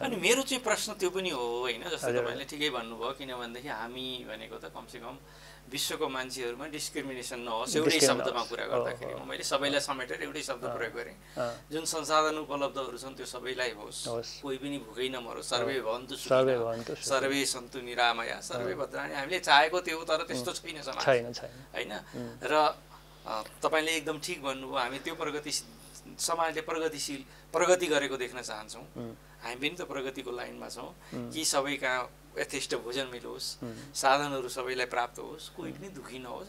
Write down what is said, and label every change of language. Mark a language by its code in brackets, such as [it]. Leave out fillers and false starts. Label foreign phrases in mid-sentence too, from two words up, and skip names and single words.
[ne] अनि मेरो चाहिँ प्रश्न त्यो पनि हो होइन, जस्तो तपाईँले ठिकै भन्नुभयो, किनभनेदेखि हामी भनेको त कमसेकम विश्वको मान्छेहरूमा डिस्क्रिमिनेसन नहोस् एउटै शब्दमा कुरा गर्दाखेरि मैले सबैलाई समेटेर एउटै शब्द प्रयोग गरेँ। जुन संसाधन उपलब्धहरू छन् त्यो सबैलाई होस्, कोही पनि भोकै नमरोस्, [sa] सर्वे भवन्तु सुखिनः, सर्वे सन्तु निरामया, सर्वे भद्राणि। [ne] हामीले चाहेको त्यो हो, तर त्यस्तो छैन समाज होइन। र तपाईँले एकदम ठिक भन्नुभयो, हामी त्यो समाजले प्रगति गरेको देख्न चाहन्छौँ। हामी पनि त प्रगतिको लाइनमा छौँ कि सबै कहाँ यथेष्ट भोजन मिलोस्, साधनहरू सबैलाई प्राप्त होस्, कोही पनि दुःखी नहोस्।